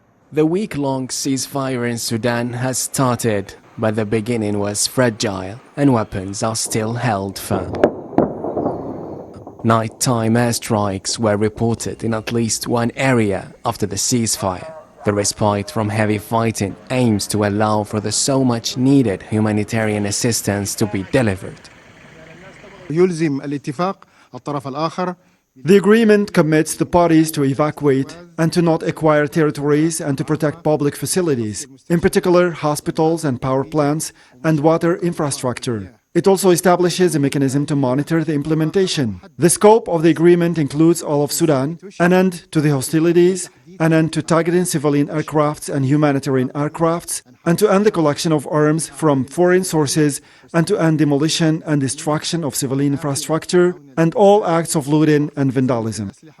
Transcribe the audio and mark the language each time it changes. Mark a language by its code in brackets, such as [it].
[en] The week-long ceasefire in Sudan has started, but the beginning was fragile and weapons are still held firm. Nighttime airstrikes were reported in at least one area after the ceasefire. The respite from heavy fighting aims to allow for the so much needed humanitarian assistance to be delivered. [ar] يلزم الاتفاق الطرف الآخر. [en] The agreement commits the parties to evacuate and to not acquire territories and to protect public facilities, in particular hospitals and power plants and water infrastructure. It also establishes a mechanism to monitor the implementation. The scope of the agreement includes all of Sudan, an end to the hostilities, an end to targeting civilian aircrafts and humanitarian aircrafts, and to end the collection of arms from foreign sources, and to end demolition and destruction of civilian infrastructure, and all acts of looting and vandalism.